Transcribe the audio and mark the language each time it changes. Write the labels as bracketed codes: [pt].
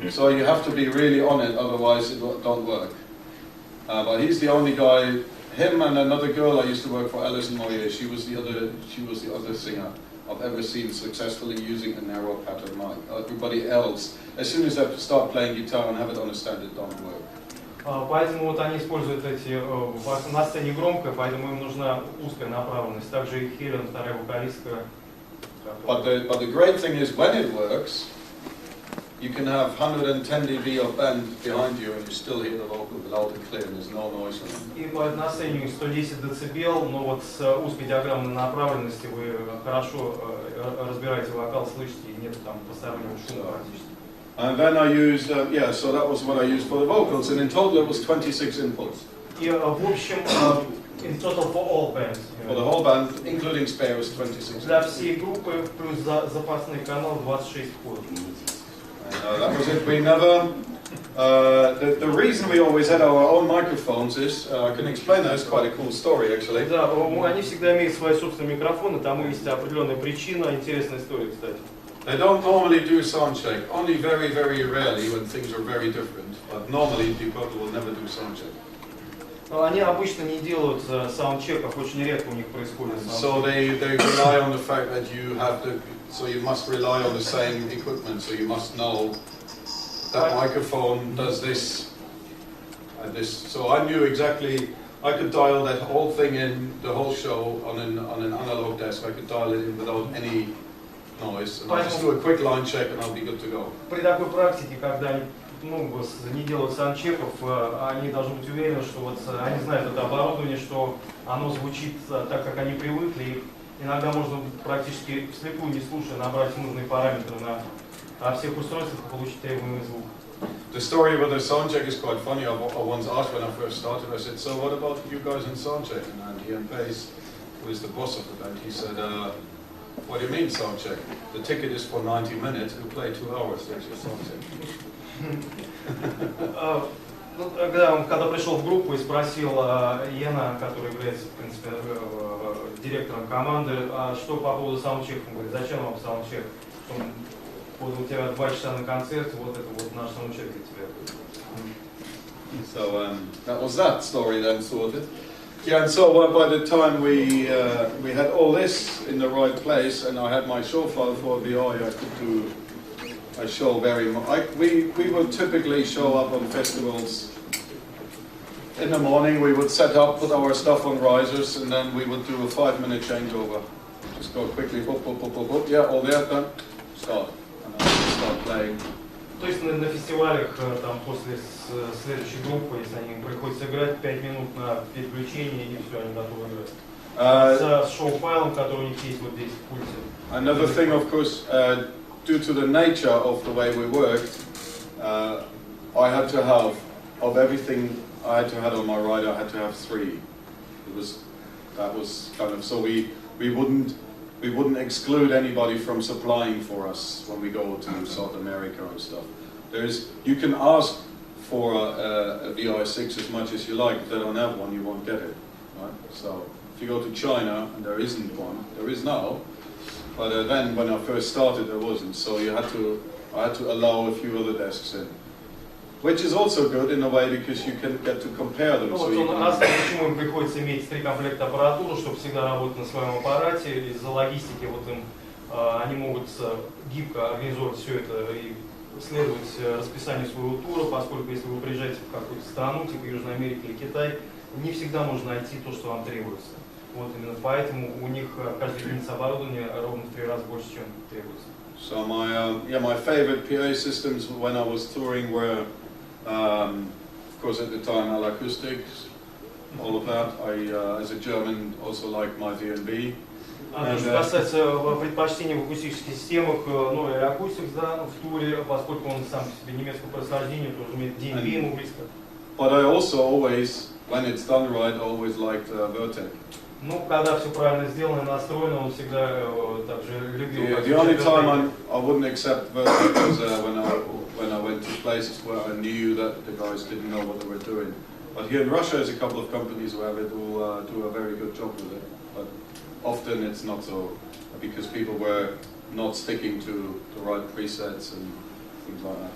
[en] So you have to be really on it, otherwise it don't work. But he's the only guy. Him and another girl I used to work for, Alison Moyer. She was the other singer I've ever seen successfully using a narrow pattern mic. Everybody else, as soon as they start playing guitar and have it on a stand, it don't work. [ru] Поэтому вот они используют эти на сцене громко, поэтому им нужна узкая направленность. Также и Хелен, вторая вокалистка. [en] But the great thing is when it works, you can have 110 dB of band behind you and you still hear the vocal loud and clear and there's no noise on it. [ru] И на сцене 110 дБ, но вот с узкой диаграммной направленности вы хорошо разбираете вокал, слышите, и нет там постороннего шума практически. [en] And then I used, yeah, so that was what I used for the vocals, and in total it was 26 inputs. [ru] И в общем, [en] in total for all bands. For the whole band, including spares, 26. [ru] Для всей группы плюс запасный канал 26 входов. [en] That was it. We never. The reason we always had our own microphones is I can explain that. It's quite a cool story, actually. [ru] Да, они всегда имеют свои собственные микрофоны. Тому есть определенная причина, интересная история, кстати. [en] They don't normally do sound check. Only very, very rarely when things are very different. But normally people will never do sound check. [ru] Они обычно не делают саундчеков, очень редко у них происходит. [en] So they rely on the fact that you have to. So you must rely on the same equipment. So you must know that microphone does this and this. So I knew exactly. I could dial that whole thing in, the whole show on an analog desk. I could dial it in without any noise. And I just do a quick line check and I'll be good to go. [ru] При такой практике, когда они не делают саундчеков, они должны быть уверены, что вот они знают это оборудование, что оно звучит так, как они привыкли. Иногда можно практически вслепую, не слушая, набрать нужные параметры на всех устройствах и получить требуемый звук. [en] The story with the soundcheck is quite funny. I once asked when I first started, I said, so what about you guys in soundcheck? And Ian Pace, who is the boss of the band, he said, what do you mean soundcheck? The ticket is for 90 minutes, we play 2 hours, there's your soundcheck. [ru] Когда пришел в группу и спросил Иена, который является, в принципе, директором команды, что по поводу саундчека, он говорит, зачем вам саундчек? Вот у тебя 2 часа на концерт, вот это вот наш саундчек для тебя. [en] So that was that story then sorted. Yeah, and so by the time we had all this in the right place, and I had my show file for VI, I could do a show very much. We would typically show up on festivals in the morning. We would set up, put our stuff on risers, and then we would do a 5-minute changeover. Just go quickly, boop, boop, boop, boop, boop. Yeah, all there, done. Start, and then start playing. То есть на фестивалях там после следующей группы, если они приходится играть 5 минут на переключение и все, они готовы играть. С шоу-файлом, который у них есть вот здесь в пульте. Another thing, of course, due to the nature of the way we worked, I had to have, of everything I had to have on my ride, I had to have 3. That was kind of, so we wouldn't exclude anybody from supplying for us when we go to South America and stuff. You can ask for a VI6 as much as you like. If they don't have one, you won't get it, right? So if you go to China and there isn't one, there is now. But then when I first started, there wasn't. So I had to allow a few other desks in. Which is also good in a way because you can get to compare them. [ru] Ну, вот он рассказывает, почему им приходится иметь 3 комплекта аппаратуры, чтобы всегда работать на своем аппарате. Из-за логистики вот им, они могут гибко организовать все это и следовать расписанию своего тура, поскольку если вы приезжаете в какую-то страну, типа Южной Америки или Китай, не всегда можно найти то, что вам требуется. Вот именно поэтому у них каждая единица оборудования ровно в 3 раза больше, чем требуется. [en] So my favorite PA systems when I was touring were, of course, at the time, Al Acoustics, all of that. I, as a German, also liked my V&B. [ru] Что касается предпочтений в акустических системах, ну и Acoustics, да, в туре, поскольку он сам по себе немецкого происхождения, тоже имеет D&B ему близко. [en] But I also always, when it's done right, always liked Vertec. [ru] Ну, когда все правильно сделано и настроено, он всегда также любил. [en] The only time I wouldn't accept Vertec was when I went to places where I knew that the guys didn't know what they were doing. But here in Russia, there's a couple of companies where they do a very good job with it. But often it's not so, because people were not sticking to the right presets and things like that.